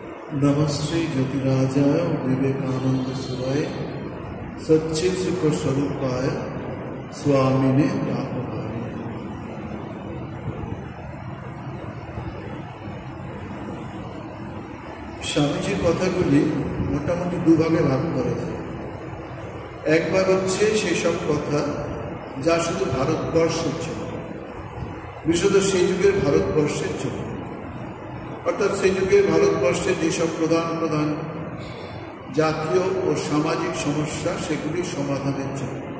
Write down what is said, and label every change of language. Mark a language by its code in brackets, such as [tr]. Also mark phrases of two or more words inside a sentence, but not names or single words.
[sa] नमस्ते ज्योतिराजाय विवेकानंद सुराय सच्चित सुख स्वरूपाय स्वामिने तापहारी। [bn] স্বামীজির কথাগুলি মোটামুটি দুভাগে ভাগ করা যায়। একবার হচ্ছে সেই সব কথা যা শুধু ভারতবর্ষের জন্য, বিশেষত সেই যুগের ভারতবর্ষের জন্য, অর্থাৎ সেই যুগের ভারতবর্ষের যেসব প্রধান প্রধান জাতীয় ও সামাজিক সমস্যা সেগুলির সমাধানের জন্য।